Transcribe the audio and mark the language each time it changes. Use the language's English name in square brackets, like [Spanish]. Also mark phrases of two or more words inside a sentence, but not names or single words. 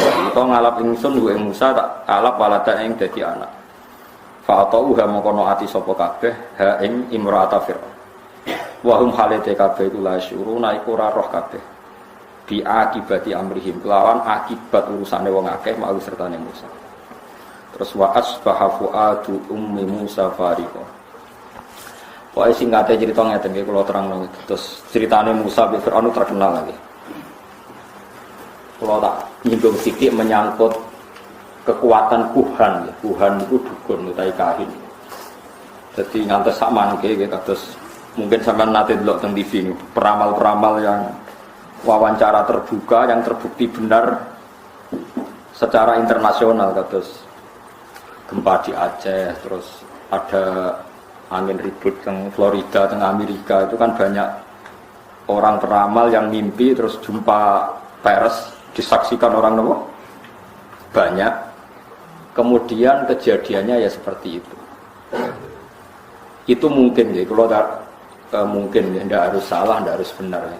[Javanese] Utawa ngalap ingsun ku ing Musa tak alap walada ing dadi anak. Fa'atauha mongko ati sapa kabeh ha ing [Arabic] امرأة فرعون. وهم [Javanese] halate kabeh iku [Arabic] لا يشعرون [Javanese] iku ora roh kabeh. [Arabic] بعاقبة أمرهم [Javanese] kelawan akibat urusane wong akeh mau sertane Musa. [Arabic] Terus وأصبح فؤاد أم موسى فارغا. [Javanese] Pokoke singkate cerita ngeten iki kula terangno. Terus ceritane Musa bin Fir'aun terkenal lagi. Kula tak nyinggung sithik menyangkut kekuatan kuhan, ya. Kuhan itu dukun utawi kahin. Jadi ngantos sak mangke nggih kados mungkin sampean nate delok teng TV [Indonesian] peramal-peramal yang wawancara terbuka yang terbukti benar secara internasional kados gempa di Aceh, terus ada angin ribut teng Florida, teng Amerika, itu kan banyak orang peramal yang mimpi terus jumpa pers disaksikan orang nopo banyak, kemudian kejadiannya ya seperti itu mungkin ya kalau mungkin ya, tidak harus salah, tidak harus benar ya.